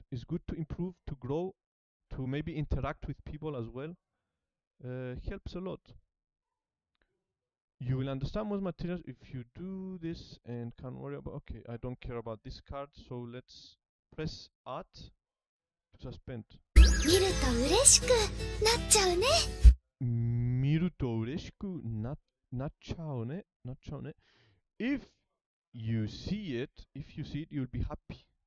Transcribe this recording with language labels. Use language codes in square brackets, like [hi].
[en] Is good to improve, to grow, to maybe interact with people as well. Helps a lot. You will understand most materials if you do this and can't worry about. Okay, I don't care about this card, so let's press Art to suspend. [ja] 見ると嬉しくなっちゃうね。見ると嬉しくなっちゃうね。なっちゃうね。 [en] If you see it, you'll be happy.